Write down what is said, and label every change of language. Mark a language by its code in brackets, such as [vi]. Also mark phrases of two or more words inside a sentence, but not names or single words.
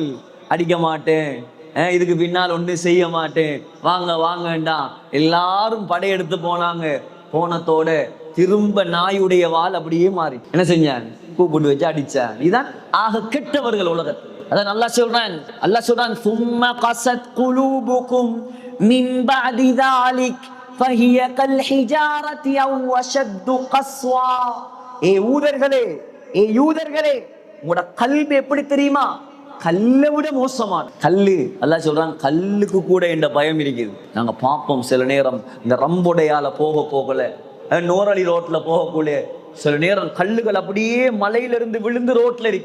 [ta] அடிக்க மாட்டேன், இதுக்கு பின்னால் ஒன்று செய்ய மாட்டேன், வாங்க வாங்கண்டா. எல்லாரும் படையெடுத்து போனாங்க. போனத்தோட திரும்ப நாயுடைய வால் அப்படியே மாறி என்ன செஞ்சான்? கூப்பிட்டு வச்சு அடிச்சான். இதுதான் ஆக கெட்டவர்கள் உலகத்தில். அதான் அல்லாஹ் சொல்றான். அல்லாஹ் சொல்றான், [ar] ثم قست قلوبكم من بعد ذلك فهي كالحجارة أو أشد قسوة. [ta] ஏ யூதர்களே, ஏ யூதர்களே, உங்களோட கல்வி எப்படி தெரியுமா? கல்லை விட மோசமான கல்லு. அல்லாஹ் சொல்றான், கல்லுக்கு கூட என்ற பயம் இருக்குது. நாங்க பார்ப்போம் சில நேரம் இந்த ரம்புடையால போகல, நோரளி ரோட்ல போகக்கூடிய சில நேரம் கல்லுகள் அப்படியே மலையிலிருந்து விழுந்து ரோட்ல இருக்கு.